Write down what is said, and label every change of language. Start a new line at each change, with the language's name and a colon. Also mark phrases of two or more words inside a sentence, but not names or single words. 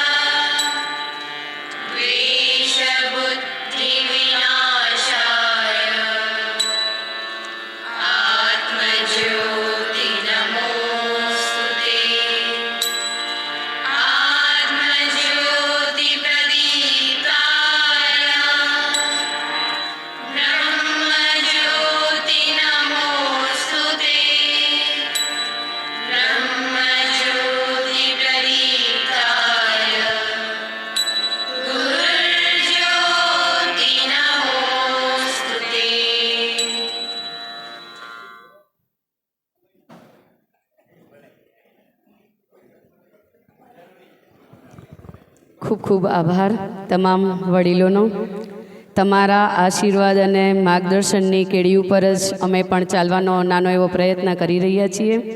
Sanskrit: द्वेषबुद्धिविनाशाय, आत्मज्योति नमोस्तुते, आत्मज्योति प्रदीप्ताय, ब्रह्मज्योति नमोस्तुते, ब्रह्मज्योति प्रदीप्ताय, गुरुज्योति नमोस्तुते.
Gujarati: ખૂબ ખૂબ આભાર તમામ વડીલોનો. તમારા આશીર્વાદ અને માર્ગદર્શનની કેડી ઉપર જ અમે પણ ચાલવાનો નાનો એવો પ્રયત્ન કરી રહ્યા છીએ.